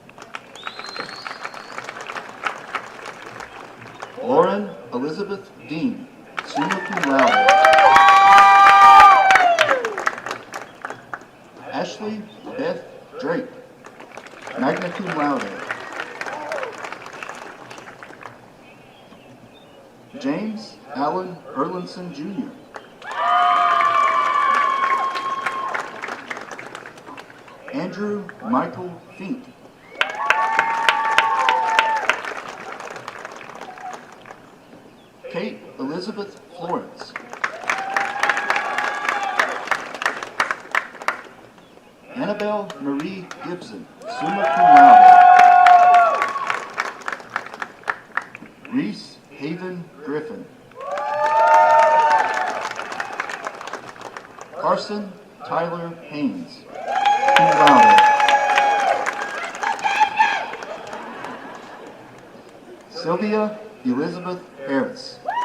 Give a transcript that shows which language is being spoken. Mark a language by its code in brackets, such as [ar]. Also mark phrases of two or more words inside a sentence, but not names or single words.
[en] Lauren Elizabeth Dean, [la] summa cum laude. [en] Ashley Beth Drake, [la] magna cum laude. [en] James Allen Erlinson Jr. Andrew Michael Fink. Kate Elizabeth Florence. Annabelle Marie Gibson, [la] summa cum laude. [en] Reese Haven Griffin. Carson Tyler Haynes, [la] cum laude. [en] Sylvia Elizabeth Harris.